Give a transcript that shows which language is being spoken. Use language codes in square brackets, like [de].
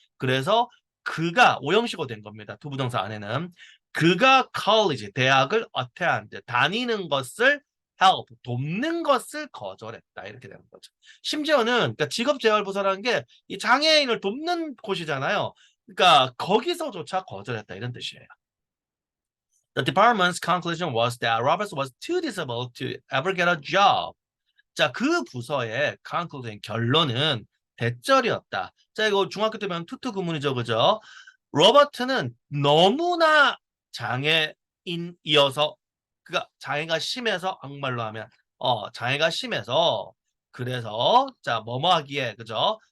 [ko] 그래서 그가 오형식으로 된 겁니다. 투부정사 안에는 그가 college 대학을 attend 다니는 것을 help 돕는 것을 거절했다 이렇게 되는 거죠. 심지어는 그러니까 직업재활부서라는 게 이 장애인을 돕는 곳이잖아요. 그러니까 거기서조차 거절했다 이런 뜻이에요. [en] The department's conclusion was that Roberts was too disabled to ever get a job. [ko] 자, 그 부서의 conclusion 결론은 대절이었다. 자, 이거 중학교 때 배운 투투 구문이죠, 그죠? 로버트는 너무나 장애인이어서 그가 장애가 심해서 한국말로 하면 장애가 심해서 그래서 자 뭐뭐 하기에 그죠?